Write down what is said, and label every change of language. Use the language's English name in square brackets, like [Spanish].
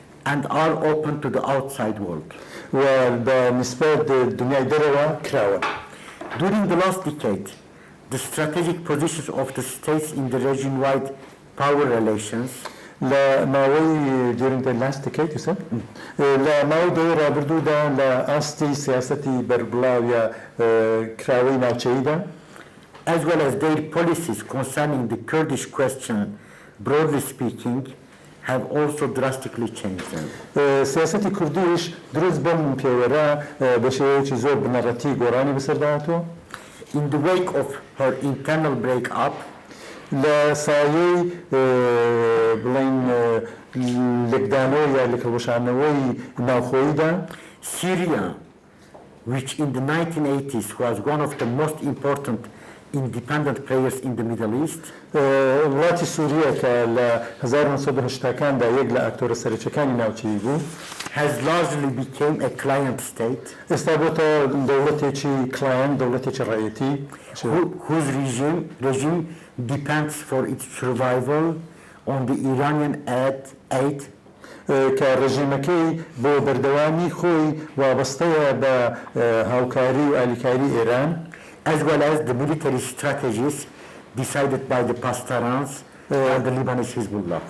[English] and are open to the outside world. [Central Kurdish] و بە نسبەت دنیای دەرەوە کراوە. [English] During the last decade, the strategic positions of the states in the region-wide power relations [Central Kurdish] لە ماوەی [English] during the last decade you said [Central Kurdish] لە ماوەی دەوری ڕابردوودا لە ئاستی سیاسەتی بەربڵاو یا کراوەی ناوچەییدا [English] as well as their policies concerning the Kurdish question, broadly speaking, have also drastically changed. [Central Kurdish] سیاسەتی کوردیش دروست بەم پێوەرە بە شێوەیەکی زۆر بنەڕەتی گۆڕانی بەسەرداهاتووە. [English] In the wake of her internal break-up, [Central Kurdish] لە سایەی بڵێن لێکدانەوە یا لێکەڵبەشانەوەی ناوخۆییدا [English] Syria, which in the 1980s was one of the most important independent players in the Middle East [Central Kurdish] وڵاتی سووریە کە لە 1970 دا یەک لە ئاکتۆرە سەرچەکانی ناوچەیی بوو [English] has largely become a client state [Central Kurdish] ئێستا بۆتە دەوڵەتێکی کلایەن دەوڵەتێکی ڕایەتی [English] whose regime depends for its survival on the Iranian aid [Central Kurdish] کە ڕژیمەکەی بۆ بەردەوامی خۆی وابەستەیە بە هاوکاری و ئالیکاری ئێران [English] as well as the military strategies decided by the Pastarans and the Lebanese Hezbollah.